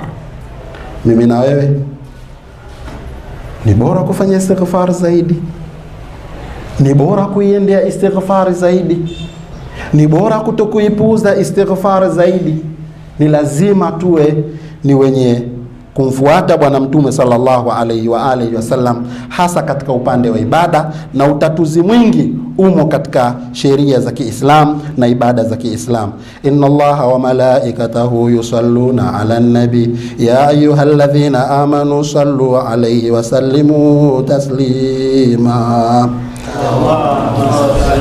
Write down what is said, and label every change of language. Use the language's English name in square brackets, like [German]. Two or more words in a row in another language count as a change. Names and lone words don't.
[Swahili] Mimi na wewe ni bora kufanya istighfar zaidi, ni bora kuiendea istighfar zaidi, ni bora kutokuipuuza istighfar zaidi. Ni lazima tuwe ni wenye kumfuata Bwana Mtume [Arabic] صلى الله عليه وآله وسلم, [Swahili] hasa katika upande wa ibada, na utatuzi mwingi umo katika sheria za Kiislamu na ibada za Kiislamu. [Arabic] إن الله وملائكته يصلون على النبي يا أيها الذين آمنوا صلوا عليه وسلموا تسليما.